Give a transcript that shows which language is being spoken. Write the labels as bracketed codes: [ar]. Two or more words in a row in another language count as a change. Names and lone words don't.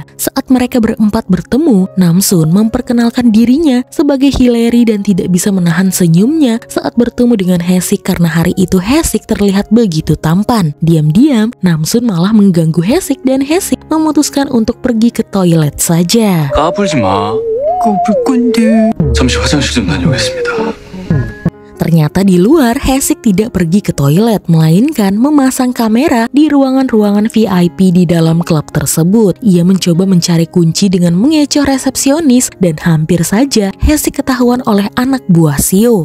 [id] Saat mereka berempat bertemu, Namsun memperkenalkan dirinya sebagai Hillary dan tidak bisa menahan senyumnya saat bertemu dengan Haesik karena hari itu Haesik terlihat begitu tampan. Diam-diam Namsun malah mengganggu Haesik dan Haesik memutuskan untuk pergi ke toilet saja. [ko] 까불지 마. 까불 건데. 잠시 화장실 좀 다녀오겠습니다. [id] Ternyata di luar Haesik tidak pergi ke toilet, melainkan memasang kamera di ruangan-ruangan VIP di dalam klub tersebut. Ia mencoba mencari kunci dengan mengecoh resepsionis dan hampir saja Haesik ketahuan oleh anak buah CEO.